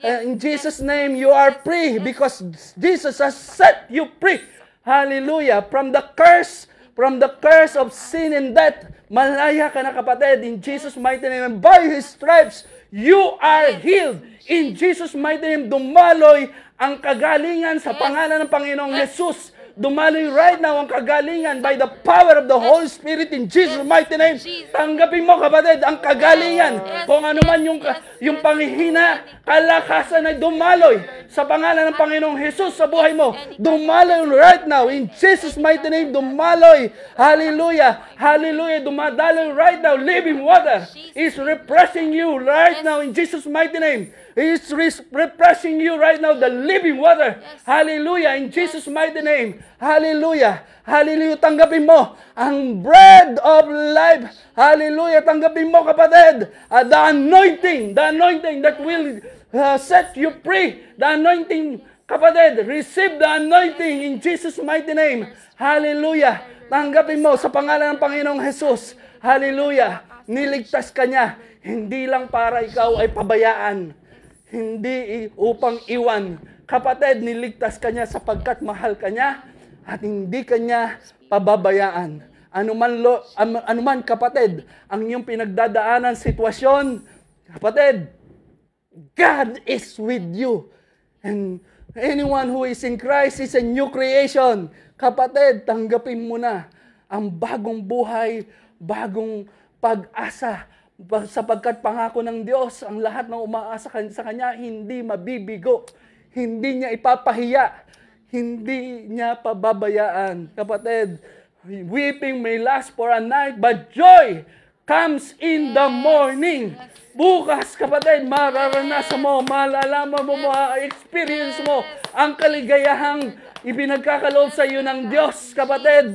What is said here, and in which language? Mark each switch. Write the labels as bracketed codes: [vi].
[en] In Jesus' name, you are free because Jesus has set you free. Hallelujah. From the curse of sin and death, [tl] malaya ka na kapatid. [en] In Jesus' mighty name, and by His stripes, you are healed. In Jesus' mighty name, [tl] dumaloy ang kagalingan sa pangalan ng Panginoong Jesus. [en] Dumaloy right now [tl] ang kagalingan [en] by the power of the Holy Spirit in Jesus' mighty name. [tl] Tanggapin mo kapatid ang kagalingan. Kung ano man yung panghihina, kalakasan ay dumaloy sa pangalan ng Panginoong Jesus sa buhay mo. [en] Dumaloy right now in Jesus' mighty name. Dumaloy. Hallelujah. Hallelujah. Dumadaloy right now. Living water is refreshing you right now in Jesus' mighty name. He is refreshing you right now, the living water. Hallelujah. In Jesus' mighty name. Hallelujah. Hallelujah. [tl] Tanggapin mo ang [en] bread of life. [tl] Hallelujah. Tanggapin mo kapatid. [en] The anointing that will set you free. The anointing, kapatid. Receive the anointing in Jesus' mighty name. Hallelujah. [tl] Tanggapin mo sa pangalan ng Panginoong Jesus. Hallelujah. Niligtas ka niya. Hindi lang para ikaw ay pabayaan. Hindi upang iwan. Kapatid, niligtas ka niya sapagkat mahal ka niya at hindi ka niya pababayaan. Anuman kapatid, ang iyong pinagdadaanan sitwasyon, kapatid, [en] God is with you. And anyone who is in Christ is a new creation. [tl] Kapatid, tanggapin mo na ang bagong buhay, bagong pag-asa. Sapagkat pangako ng Diyos, ang lahat ng umaasa sa Kanya, hindi mabibigo. Hindi niya ipapahiya. Hindi niya pababayaan. [en] Kapatid, weeping may last for a night, but joy comes in the morning. [tl] Bukas, kapatid, mararanasan mo, malalaman mo, ma-experience mo ang kaligayahang ibinagkakaloob sa iyo ng Diyos, kapatid.